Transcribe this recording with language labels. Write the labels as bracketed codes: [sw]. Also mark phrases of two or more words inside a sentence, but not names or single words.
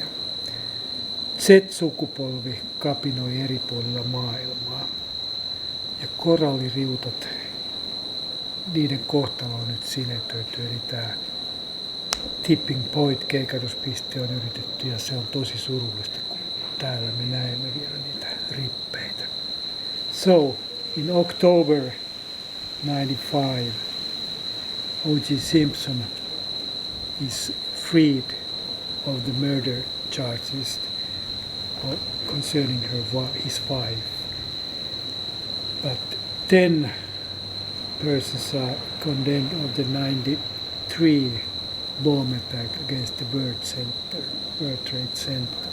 [fi] Z-sukupolvi kapinoi eri puolilla maailmaa. Ja koralliriutat, niiden kohtalo on nyt sinetöity, eli tämä [en] tipping point [fi] -keikahduspiste on yritetty, ja se on tosi surullista, kun täällä me näemme vielä niitä rippeitä. [en] So, in October 95, O.J. Simpson is freed of the murder charges concerning his wife. But 10 persons are condemned of the 93 bomb attack against the World Trade Center.